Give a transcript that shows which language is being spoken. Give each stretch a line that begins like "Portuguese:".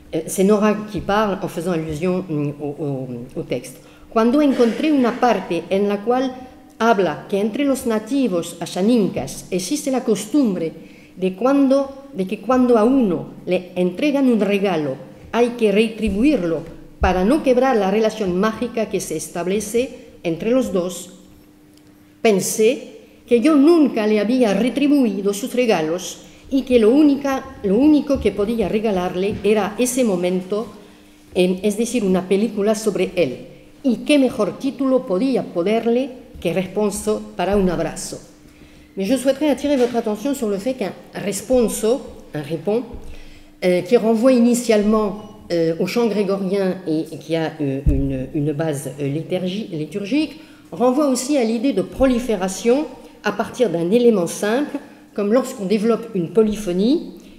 French: C'est Nora qui parle en faisant allusion au texte.
Spanish: Cuando encontré una parte en la cual habla que entre los nativos ashanincas existe la costumbre de que cuando a uno le entregan un regalo hay que retribuirlo para no quebrar la relación mágica que se establece entre los dos, pensé que yo nunca le había retribuido sus regalos y que lo único que podía regalarle era ese momento, es decir, una película sobre él. Y qué mejor título podía ponerle que Responso para un abrazo.
French: Mais je souhaiterais attirer votre attention sur le fait qu'un responso, un répond, qui renvoie initialement au chant grégorien et qui a une base liturgique, renvoie aussi à l'idée de prolifération à partir d'un élément simple, comme lorsqu'on développe une polyphonie